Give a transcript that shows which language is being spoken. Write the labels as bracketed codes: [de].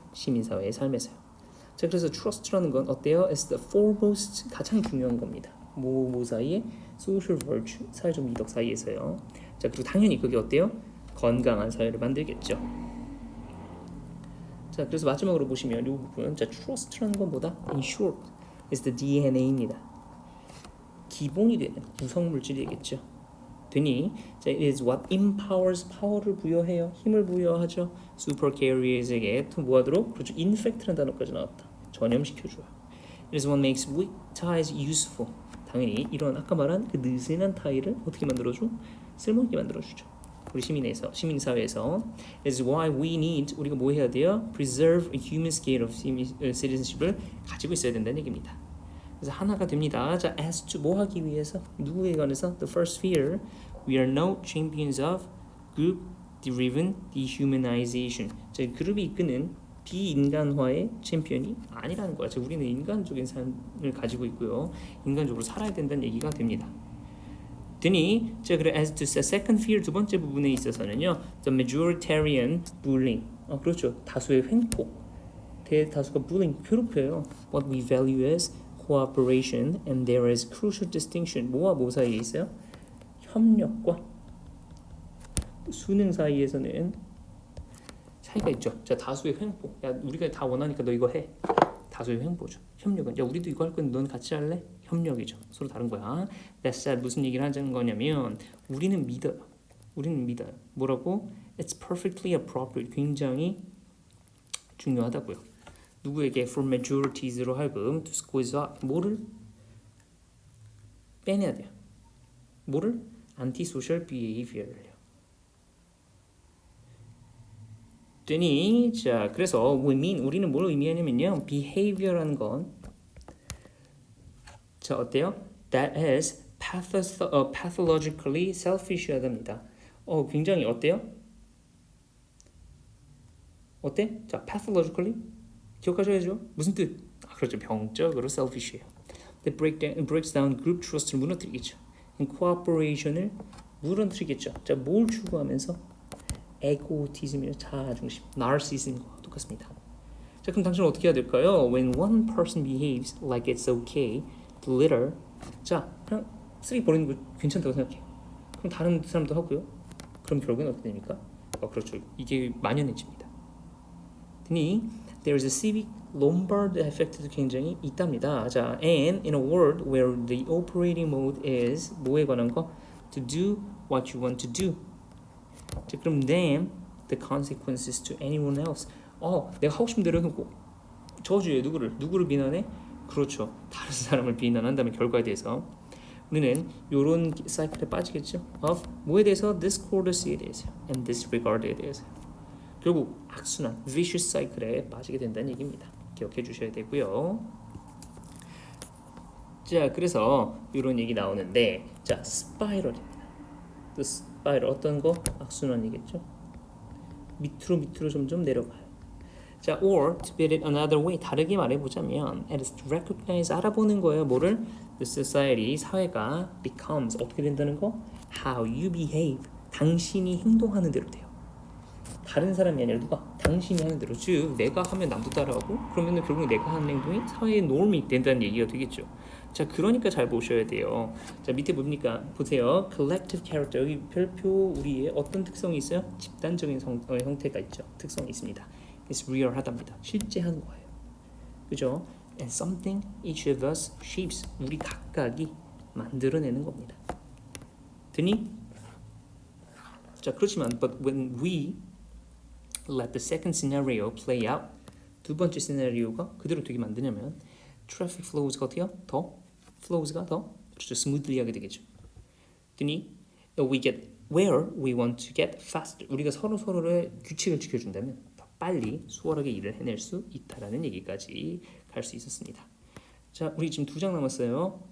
[ko] 시민사회의 삶에서요. 자, 그래서 trust라는 건 어때요? [en] It's the foremost, [ko] 가장 중요한 겁니다. 뭐 사이에? [en] social virtue, [ko] 사회적 미덕 사이에서요. 자, 그리고 당연히 그게 어때요? 건강한 사회를 만들겠죠. 자, 그래서 마지막으로 보시면 이 부분, 자, trust라는 건 뭐다? [en] In short, is the DNA입니다. [ko] 기본이 되는 구성 물질이겠죠. 되니, 자, [en] it is what empowers, [ko] 파워를 부여해요. 힘을 부여하죠. supercarriers에게 또 뭐하도록? 그렇죠. infect라는 단어까지 나왔다. 전염시켜줘요. [en] It is what makes weak ties useful. [ko] 당연히 이런 아까 말한 그 느슨한 타이를 어떻게 만들어줘? 쓸모있게 만들어주죠. 우리 시민사회에서 [en] It is why we need, [ko] 우리가 뭐 해야 돼요? [en] Preserve a human scale of citizenship을 [ko] 가지고 있어야 된다는 얘기입니다. 그래서 하나가 됩니다. 자, [en] as to [ko] 뭐 하기 위해서? 누구에 관해서? [en] The first sphere, we are no champions of group-driven dehumanization. [ko] 자, 그룹이 이끄는 비인간화의 챔피언이 아니라는 거야. 자, 우리는 인간적인 삶을 가지고 있고요. 인간적으로 살아야 된다는 얘기가 됩니다. 되니, 자, 그래 [en] as to second sphere [ko] 두 번째 부분에 있어서는요, [en] the majoritarian bullying. [ko] 그렇죠. 다수의 횡포. 대다수가 bullying, 괴롭혀요. [en] What we value as cooperation, and there is crucial distinction. [ko] 뭐와 뭐 사이에 있어요? 협력과 수능 사이에서는 차이가 있죠. 자, 다수의 횡포. 야, 우리가 다 원하니까 너 이거 해. 다수의 횡포죠. 협력은 야, 우리도 이거 할 건데 넌 같이 할래? 협력이죠. 서로 다른 거야. [en] That said, [ko] 무슨 얘기를 하자는 거냐면 우리는 믿어요. 뭐라고? [en] It's perfectly appropriate. [ko] 굉장히 중요하다고요. 누구에게 [en] for majorities [ko] 로 하여금 [en] to squeeze out [ko] 뭐를 빼내야 돼요. 뭐를? antisocial behavior를요. 되니, 자, 그래서 우리는 뭘 의미하냐면요, behavior라는 건, 자, 어때요? [en] That is pathologically selfish하답니다. [ko] 굉장히 어때요? 어때? 자, pathologically 기억하셔야죠. 무슨 뜻? 그렇죠. 병적으로 selfish해요. [en] That breaks down group trust를 [ko] 무너뜨리겠죠. And cooperation을 무너뜨리겠죠. 자, 뭘 추구하면서? 에고티즘이나 자아중심, narcissism과 똑같습니다. 자, 그럼 당신은 어떻게 해야 될까요? [en] When one person behaves like it's okay to litter, [ko] 자, 그냥 쓰레기 버리는 거 괜찮다고 생각해요. 그럼 다른 사람도 하고요. 그럼 결국엔 어떻게 됩니까? 그렇죠. 이게 만연해집니다. [en] 그니 there is a civic Lombard effect도 [ko] 굉장히 있답니다. [en] 자, and in a world where the operating mode is [ko] 뭐에 관한 거? [en] To do what you want to do. 자, 그럼 then the consequences to anyone else. [ko] 내가 하고 싶은 대로 해놓고 저주에 누구를 비난해? 그렇죠. 다른 사람을 비난한다면 결과에 대해서 우리는 이런 사이클에 빠지겠죠. of 뭐에 대해서? discords에 대해서 and disregard에 대해서. 결국 악순환, [en] vicious cycle [ko] 에 빠지게 된다는 얘기입니다. 기억해 주셔야 되고요. 자, 그래서 이런 얘기 나오는데, 자, 스파이럴입니다. 그 스파이럴 어떤 거? 악순환이겠죠. 밑으로 점점 내려가요. [en] 자, or to put it another way, [ko] 다르게 말해보자면, [en] it is to recognize, [ko] 알아보는 거예요. 뭐를? [en] The society, [ko] 사회가 becomes, 어떻게 된다는 거? [en] How you behave, [ko] 당신이 행동하는 대로 돼요. 다른 사람이 아니라 누가? 당신이 하는 대로. 즉 내가 하면 남도 따라하고 그러면 결국 내가 하는 행동이 사회의 norm이 된다는 얘기가 되겠죠. 자, 그러니까 잘 보셔야 돼요. 자, 밑에 뭡니까? 보세요. [en] collective character. [ko] 여기 별표 우리의 어떤 특성이 있어요? 집단적인 형태가 있죠. 특성이 있습니다. [en] It's real하답니다. [ko] 실제 하는 거예요. 그죠? [en] And something each of us shapes. [ko] 우리 각각이 만들어내는 겁니다. 되니? [en] 자, 그렇지만 but when we let the second scenario play out, [ko] 두 번째 시나리오가 그대로 되게 만드냐면 [en] traffic flows가 [ko] 어때요? flows가 더 그렇죠, smoothly하게 되겠죠. [en] 그러니 we get where we want to get faster. [ko] 우리가 서로의 규칙을 지켜준다면 더 빨리 수월하게 일을 해낼 수 있다라는 얘기까지 갈 수 있었습니다. 자, 우리 지금 2장 남았어요.